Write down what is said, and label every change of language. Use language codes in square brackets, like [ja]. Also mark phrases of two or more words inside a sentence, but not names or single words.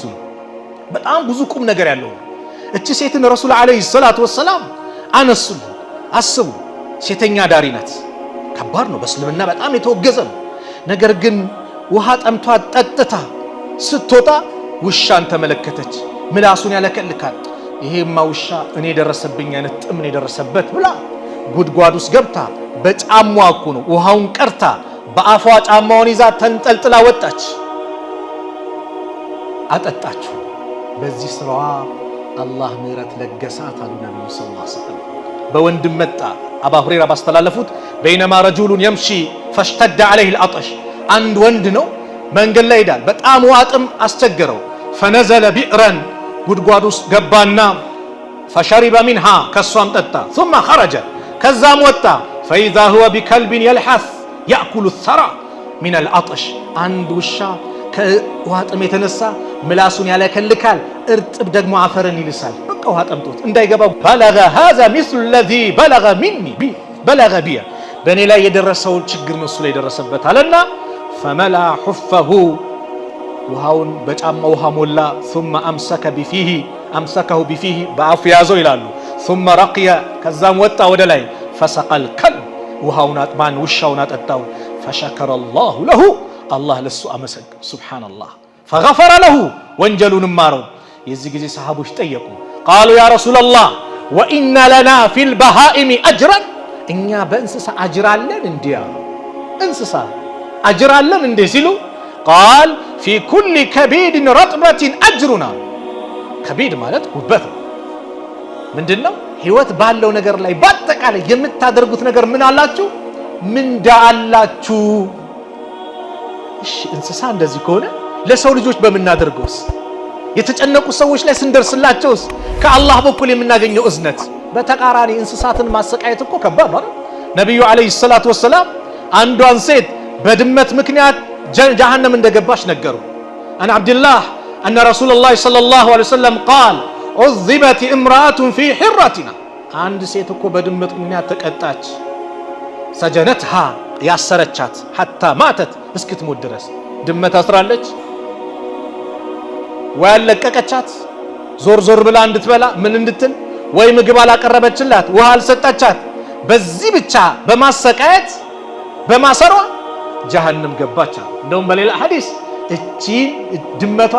[am] ነው በጣም ብዙ ቁም ነገር ያለው እቺ ሴትን [ar] رسول عليه الصلاة وسلم [am] አነሱልን አስቡ ሴተኛ ዳሪ ናት ከባድ ነው በእስልምና በጣም የተወገዘ ነው ነገር ግን ውሃ ጠምቷት ጠጥታ ስትወጣ ውሻን ተመለከተች ምላሱን ያለከልካል ይሄማ ውሻ እኔ ደረሰብኝ አይነት ጥምን የደረሰበት ብላ ጉድጓድ ውስጥ ገብታ በጫማዋ እኮ ነው ውሃውን ቀርታ በአፏ ጫማውን ይዛ ተንጠልጥላ ወጣች አጠጣችሁ በዚህ ስራዋ አላህ ምህረት ለገሳት አሉ ነብዩ [ar] صلى الله عليه وسلم [am] በወንድም መጣ አባ ሁረይራ ባስተላለፉት [ar] بينما رجل يمشي فاشتد عليه العطش [am] አንድ ወንድ ነው መንገድ ላይ ሄዳል በጣም ዋጥም አስቸገረው [ar] فنزل بئرا [am] ጉድጓድ ውስጥ ገባና [ar] فشرب منها [am] ከሷም ጠጣ [ar] ثم خرج [am] ከዛም ወጣ [ar] فاذا هو بكلب يلحث ياكل الثرى من العطش [am] አንድ ውሻ ከዋጥም የተነሳ ምላሱን ያለከልካል እርጥብ ደግሞ አፈርን ይልሳል በቃ ውሃ ጠምቶት እንዳይገባው [ar] بلغ هذا مثل الذي بلغ مني بلغ بي [am] በእኔ ላይ የደረሰው ችግር ነው እሱ ላይ ደረሰበት አለና [ar] فملا حفه [am] ውሃውን በጫማ ውሃ ሞላ ثم [ar] امسكه بفيه [am] በአፉ ያዘው ይላሉ [ar] ثم رقي [am] ከዛም ወጣ ወደ ላይ [ar] فسق الكلب [am] ውሃውን አጥማን ውሻውን አጠጣው [ar] فشكر الله له [am] الله ለሱ አመሰገ [ar] سبحان الله فغفر له [am] ወንጀሉን ማረው የዚህ ጊዜ ሰሃቦች ጠየቁ [ar] قالوا يا رسول الله وان لنا في البهائم اجرا [am] እኛ በእንስሳ አጅር አለን እንዲያ እንስሳ አጅር አለን እንዴ ሲሉ [ar] قال في كل كبيد رطبة اجرنا [am] كبيد ማለት ጉበት ምንድነው ህይወት ባለው ነገር ላይ በአጠቃላይ የምታደርጉት ነገር ምን አላችሁ ምንዳ አላችሁ እሺ እንስሳ እንደዚህ ከሆነ ለሰው ልጆች በመናደርገውስ የተጨነቁ ሰዎች ላይ ስንደርስላቸውስ ከአላህ በኩል የምናገኘው እዝነት በተቃራኒ እንስሳትን ማሰቃየት እኮ ከባድ ነው ነብዩ [ar] عليه الصلاة وسلم [am] አንዷን ሴት በድመት ምክንያት ጀሃነም እንደገባች ነገሩ አን አብዱላህ [ar] ان رسول الله صلى الله عليه وسلم قال عذبت امراه في حرتنا [am] አንድ ሴት እኮ በድመት ምክንያት ተቀጣች سجنتها ያሰረቻት [ar] حتى ماتت [am] እስክትሞት ድረስ ድመት አስራለች ወያለቀቀቻት ዞር ብላ እንድትበላ ምን እንድትል ወይ ምግብ አላቀረበችላት ውሃ አልሰጣቻት በዚህ ብቻ በማሰቃየት በማሰሯ ጀሃነም ገባች እንደውም በሌላ ሐዲስ እቺ ድመቷ